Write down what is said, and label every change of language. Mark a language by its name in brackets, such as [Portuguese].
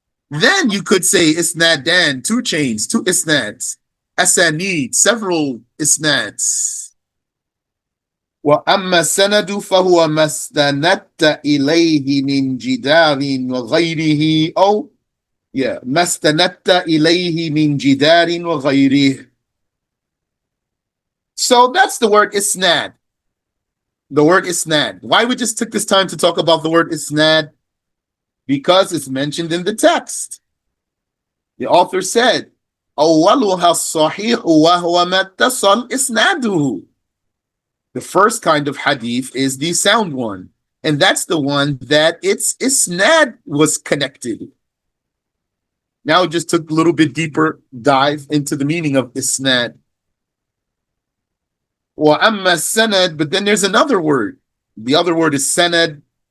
[English] Then you could say isnadan, two chains, two isnads, asanid, several isnads. [Arabic] وأما السند فهو ما استندت إليه من جدار وغيره أو ما استندت إليه من جدار وغيره. [English] So that's the word isnad. The word isnad. Why we just took this time to talk about the word isnad? Because it's mentioned in the text. The author said, [Arabic] أولها الصحيح وهو ما اتصل إسناده. [English] The first kind of hadith is the sound one. And that's the one that its isnad was connected. Now we just took a little bit deeper dive into the meaning of isnad. [Arabic] وَأَمَّا السَّنَد, [English] but then there's another word. The other word is sanad.